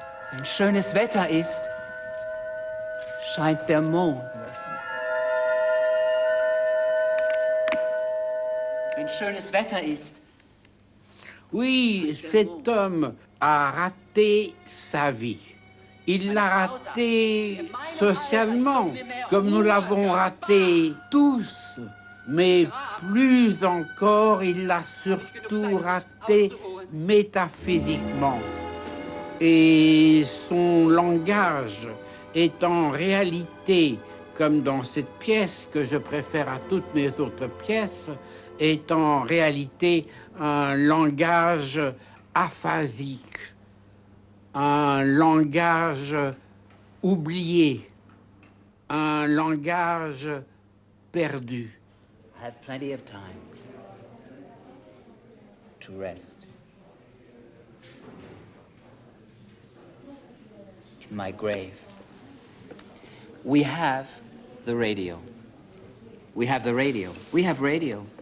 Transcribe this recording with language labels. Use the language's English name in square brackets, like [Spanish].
[German] Wenn schönes Wetter ist, scheint der Mond. Wenn schönes Wetter ist, [French] Oui, cet homme a raté sa vie. Il l'a raté socialement, comme nous l'avons raté tous. Mais plus encore, il l'a surtout raté métaphysiquement. Et son langage est en réalité, comme dans cette pièce que je préfère à toutes mes autres pièces, est en réalité un langage aphasique, un langage oublié, un langage perdu. [English] I had plenty of time to rest. In my grave. We have the radio. We have the radio. We have radio.